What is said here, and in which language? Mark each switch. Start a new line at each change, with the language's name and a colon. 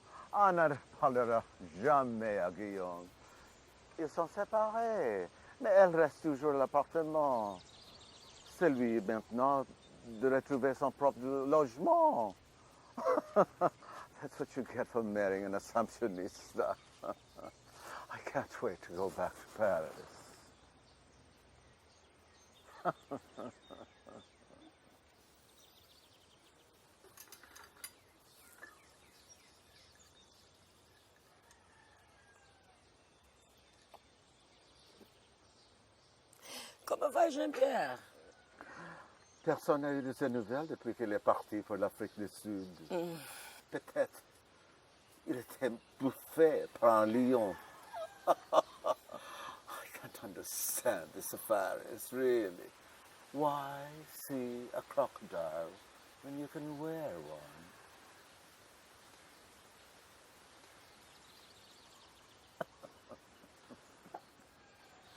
French: On ne parlera jamais à Guillaume. Ils sont séparés, mais elle reste toujours à l'appartement. C'est lui maintenant de retrouver son propre logement.
English: That's what you get for marrying an assumptionista. I can't wait to go back to Paris.
French: Comment va Jean-Pierre? Personne n'a eu de ses nouvelles depuis qu'il est parti pour l'Afrique du Sud. Peut-être il était bouffé par un lion.
English: I can't understand the safaris, really. Why see a crocodile when you can wear one?